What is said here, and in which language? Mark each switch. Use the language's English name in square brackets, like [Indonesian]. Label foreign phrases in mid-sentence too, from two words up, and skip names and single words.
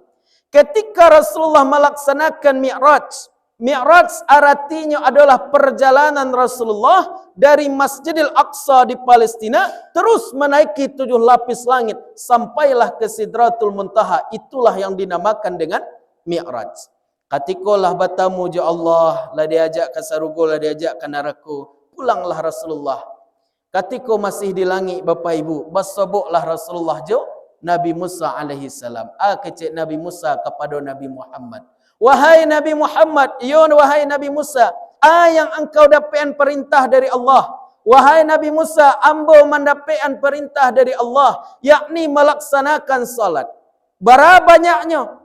[Indonesian] Ketika Rasulullah melaksanakan Mi'raj artinya adalah perjalanan Rasulullah dari Masjidil Aqsa di Palestina terus menaiki 7 lapis langit sampailah ke Sidratul Muntaha. Itulah yang dinamakan dengan Mi'raj. [Minangkabau] Katikolah batamu ja Allah, lah diajak ke sarugo, lah diajak ke neraka. [Indonesian] Pulanglah Rasulullah. [Minangkabau] Katiko masih di langit Bapak Ibu, basabuklah Rasulullah jo Nabi Musa [Arabic] alaihi salam. [Minangkabau] Kecik Nabi Musa kepada Nabi Muhammad. [Indonesian] Wahai Nabi Muhammad, wahai Nabi Musa, yang engkau dapatkan perintah dari Allah. Wahai Nabi Musa, ambo mendapatkan perintah dari Allah, yakni melaksanakan salat. Berapa banyaknya?